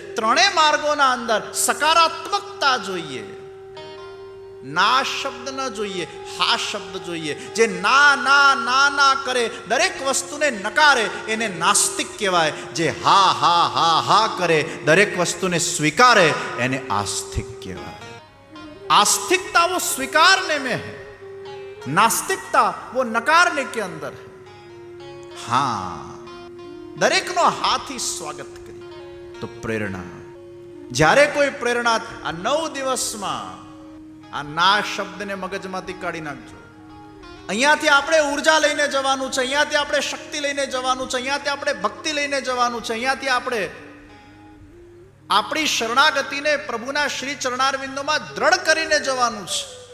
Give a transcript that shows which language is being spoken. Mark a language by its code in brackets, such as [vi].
[gu] ત્રણેય માર્ગોના અંદર સકારાત્મકતા જોઈએ. ના શબ્દ ન જોઈએ, હા શબ્દ જોઈએ. જે ના ના ના ના કરે, દરેક વસ્તુને નકારે, એને નાસ્તિક કહેવાય. જે હા હા હા હા કરે, દરેક વસ્તુને સ્વીકારે, એને આસ્તિક કહેવાય. [hi] आस्तिकता वो स्वीकारने में है, नास्तिकता वो नकारने के अंदर है. [gu] हाँ, દરેકનો હાથી સ્વાગત કરી. તો પ્રેરણા, જ્યારે કોઈ પ્રેરણા આ 9 દિવસમાં આ ના શબ્દને મગજમાંથી કાઢી નાખજો. અહીંયાથી આપણે ઉર્જા લઈને જવાનું છે, અહીંયાથી આપણે શક્તિ લઈને જવાનું છે, અહીંયાથી આપણે ભક્તિ લઈને જવાનું છે, અહીંયાથી આપણે આપણી શરણાગતિને પ્રભુના શ્રી ચરણારવિંદોમાં દ્રઢ કરીને જવાનું છે.